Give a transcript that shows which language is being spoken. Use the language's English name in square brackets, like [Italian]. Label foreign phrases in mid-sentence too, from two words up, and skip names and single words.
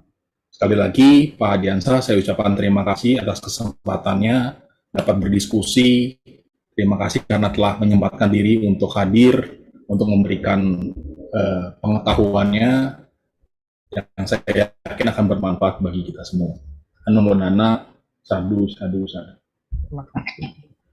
[Indonesian] Sekali lagi, Pak Hadiansa, saya ucapkan terima kasih atas kesempatannya dapat berdiskusi. Terima kasih karena telah menyempatkan diri untuk hadir, untuk memberikan pengetahuannya yang saya yakin akan bermanfaat bagi kita semua. [Pali] Namo Buddhaya, sadu, sadu, sadu. [Indonesian] Terima kasih.